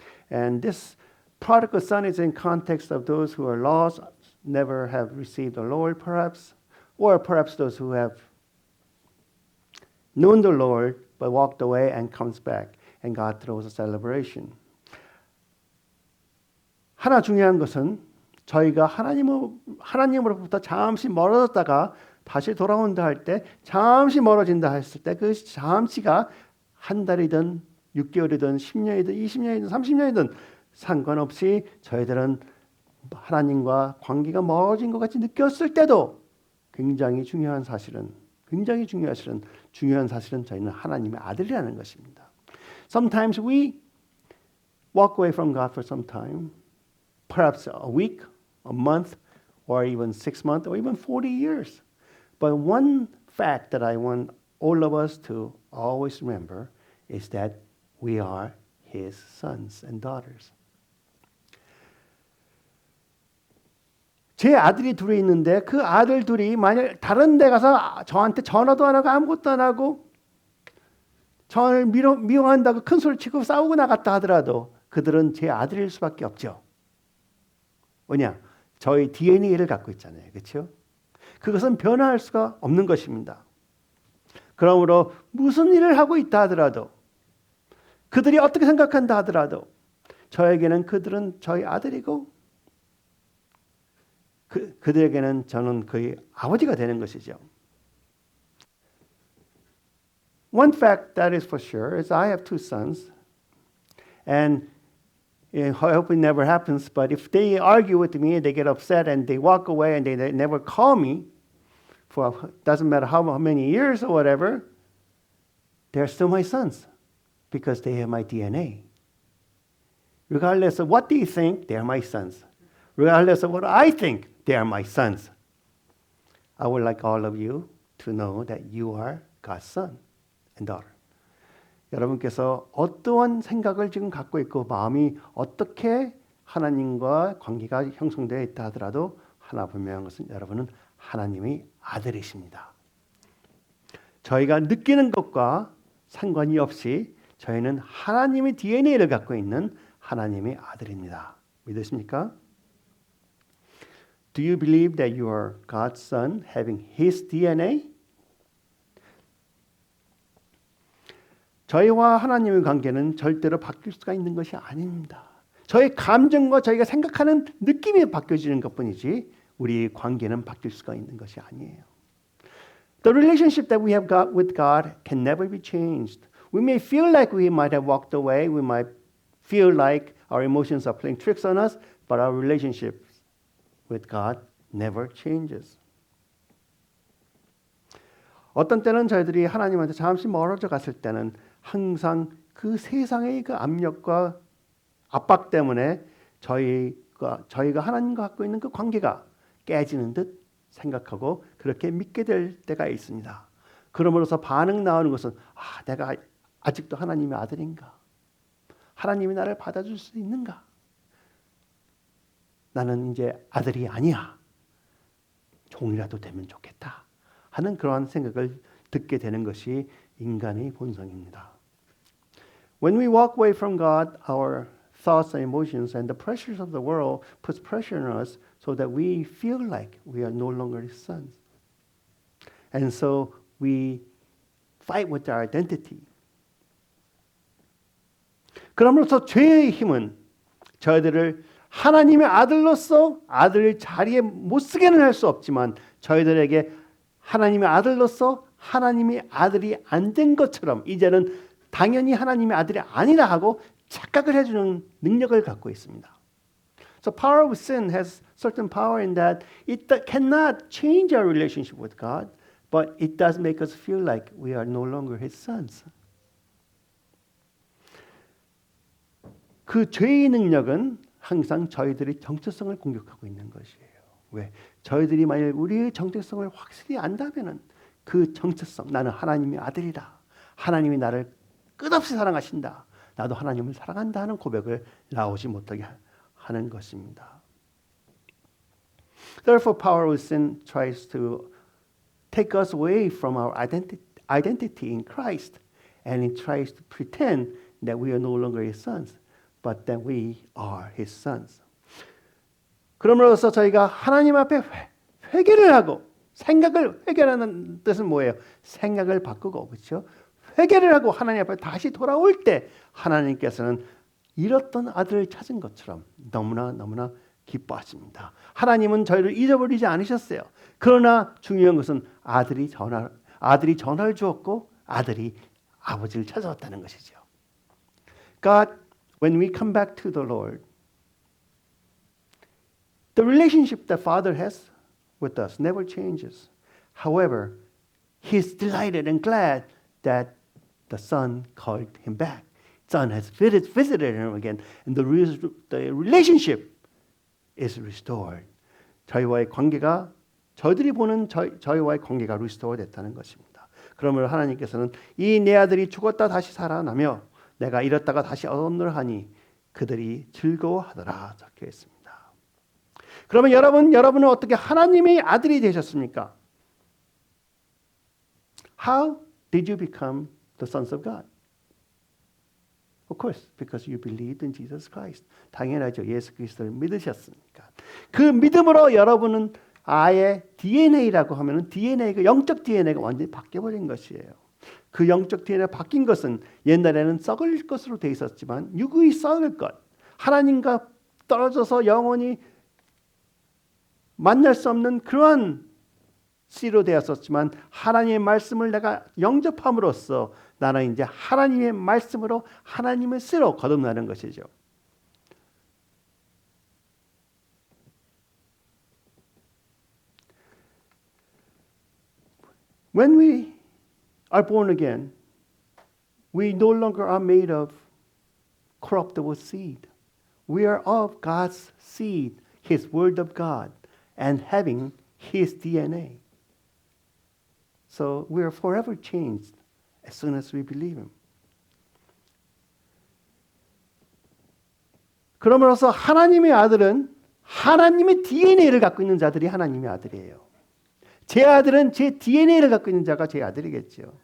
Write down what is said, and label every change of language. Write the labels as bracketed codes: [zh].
[en] And this prodigal son is in context of those who are lost, never have received the Lord, perhaps, or perhaps those who have known the Lord but walked away and comes back, and God throws a celebration. [ko] 하나 중요한 것은 저희가 하나님으로부터 잠시 멀어졌다가 다시 돌아온다 할 때, 잠시 멀어진다 했을 때 그 잠시가 한 달이든 6개월이든 10년이든 20년이든 30년이든 상관없이 저희들은 하나님과 관계가 멀어진 것 같이 느꼈을 때도 굉장히 중요한 사실은 저희는 하나님의 아들이라는 것입니다. [en] Sometimes we walk away from God for some time, perhaps a week, a month, or even 6 months, or even 40 years. But one fact that I want all of us to always remember is that we are His sons and daughters. [ko] 제 아들이 둘이 있는데 그 아들 둘이 만약 다른 데 가서 저한테 전화도 안 하고 아무것도 안 하고 저를 미워한다고 큰 소리 치고 싸우고 나갔다 하더라도 그들은 제 아들일 수밖에 없죠. 뭐냐? 저희 DNA를 갖고 있잖아요. 그렇죠? 그것은 변화할 수가 없는 것입니다. 그러므로 무슨 일을 하고 있다 하더라도 그들이 어떻게 생각한다 하더라도 저에게는 그들은 저희 아들이고 그들에게는 저는 그의 아버지가 되는 것이죠. [en] One fact that is for sure is I have 2 sons, and I hope it never happens, but if they argue with me, they get upset and they walk away and they never call me for doesn't matter how many years or whatever, they're still my sons because they have my DNA. Regardless of what they think, they're my sons. Regardless of what I think, they are my sons. I would like all of you to know that you are God's son and daughter. [ko] 여러분께서 어떠한 생각을 지금 갖고 있고 마음이 어떻게 하나님과 관계가 형성되어 있다 하더라도 하나 분명한 것은 여러분은 하나님의 아들이십니다. 저희가 느끼는 것과 상관이 없이 저희는 하나님의 DNA를 갖고 있는 하나님의 아들입니다. 믿으십니까? [en] Do you believe that you are God's son having His DNA? [ko] 저희와 하나님의 관계는 절대로 바뀔 수가 있는 것이 아닙니다. 저희 감정과 저희가 생각하는 느낌이 바뀌어지는 것뿐이지 우리 관계는 바뀔 수가 있는 것이 아니에요. [en] The relationship that we have got with God can never be changed. We may feel like we might have walked away. We might feel like our emotions are playing tricks on us, but our relationship with God never changes. [ko] 어떤 때는 저희들이 하나님한테 잠시 멀어져 갔을 때는 항상 그 세상의 그 압력과 압박 때문에 저희가 하나님과 갖고 있는 그 관계가 깨지는 듯 생각하고 그렇게 믿게 될 때가 있습니다. 그러므로서 반응 나오는 것은 내가 아직도 하나님의 아들인가? 하나님이 나를 받아줄 수 있는가? 나는 이제 아들이 아니야. 종이라도 되면 좋겠다 하는 그러한 생각을 듣게 되는 것이 인간의 본성입니다. [en] When we walk away from God, our thoughts and emotions and the pressures of the world puts pressure on us so that we feel like we are no longer His sons. And so we fight with our identity. [ko] 그러므로서 죄의 힘은 저희들을 하나님의 아들로서 아들의 자리에 못 쓰게는 할 수 없지만 저희들에게 하나님의 아들로서 하나님의 아들이 안 된 것처럼 이제는 당연히 하나님의 아들이 아니라 하고 착각을 해주는 능력을 갖고 있습니다. [en] So power of sin has certain power in that it cannot change our relationship with God, but it does make us feel like we are no longer His sons. [ko] 그 죄의 능력은 항상 저희들의 정체성을 공격하고 있는 것이에요. 왜? 저희들이 만약 우리의 정체성을 확실히 안다면은 그 정체성, 나는 하나님의 아들이다. 하나님이 나를 끝없이 사랑하신다. 나도 하나님을 사랑한다 하는 고백을 나오지 못하게 하는 것입니다. [en] Therefore, power of sin tries to take us away from our identity in Christ, and it tries to pretend that we are no longer His sons, but that we are His sons. [ko] 그러므로서 저희가 하나님 앞에 회개를 하고 생각을 회개하는 뜻은 뭐예요? 생각을 바꾸고 그렇죠? 회개를 하고 하나님 앞에 다시 돌아올 때 하나님께서는 잃었던 아들을 찾은 것처럼 너무나 기뻐하십니다. 하나님은 저희를 잊어버리지 않으셨어요. 그러나 중요한 것은 아들이 전화를 주었고 아들이 아버지를 찾아왔다는 것이죠. [en] God, when we come back to the Lord, the relationship that Father has with us never changes. However, He's delighted and glad that the Son called Him back. Son has visited him again, and the relationship is restored. [ko] 저희와의 관계가 저희들이 보는 저희와의 관계가 restore 됐다는 것입니다. 그러므로 하나님께서는 이 내 아들이 죽었다 다시 살아나며 내가 잃었다가 다시 얻었노라 하니 그들이 즐거워하더라 적혀 있습니다. 그러면 여러분은 어떻게 하나님의 아들이 되셨습니까? [en] How did you become the sons of God? Of course, because you believed in Jesus Christ. [ko] 당연하죠. 예수 그리스도를 믿으셨으니까. 그 믿음으로 여러분은 아예 DNA라고 하면은 그 영적 DNA가 완전히 바뀌어버린 것이에요. 그 영적 DNA가 바뀐 것은 옛날에는 썩을 것으로 돼 있었지만 육의 썩을 것, 하나님과 떨어져서 영원히 만날 수 없는 그러한 씨로 되었었지만 하나님의 말씀을 내가 영접함으로써 나는 이제 하나님의 말씀으로 하나님의 씨로 거듭나는 것이죠. [en] When we are born again, we no longer are made of corruptible seed. We are of God's seed, His Word of God, and having His DNA. So we are forever changed as soon as we believe Him. [ko] 그러므로서 하나님의 아들은 하나님의 DNA를 갖고 있는 자들이 하나님의 아들이에요. 제 아들은 제 DNA를 갖고 있는 자가 제 아들이겠죠.